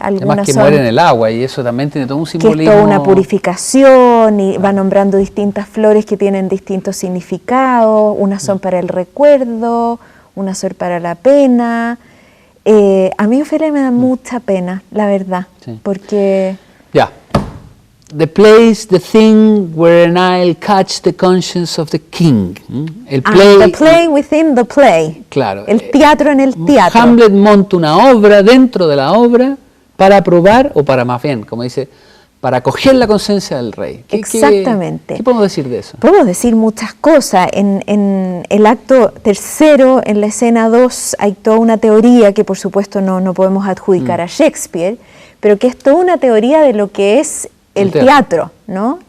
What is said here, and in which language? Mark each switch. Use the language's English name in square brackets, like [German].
[Spanish] algunas además que mueren en el agua, y eso también tiene todo un simbolismo. Que es toda una purificación, y va nombrando distintas flores que tienen distintos significados, unas son para el recuerdo, unas son para la pena. A mí Ofelia me da mucha pena, la verdad, porque... Ya. [English] The place, the thing wherein I'll catch the conscience of the king. The play within the play. [Spanish] Claro. El teatro en el teatro. Hamlet monta una obra dentro de la obra para probar, o para más bien, como dice, para coger la conciencia del rey. Exactamente. ¿Qué podemos decir de eso? Podemos decir muchas cosas. En el acto tercero, en la escena 2, hay toda una teoría que por supuesto no podemos adjudicar a Shakespeare, pero que es toda una teoría de lo que es el teatro, ¿no?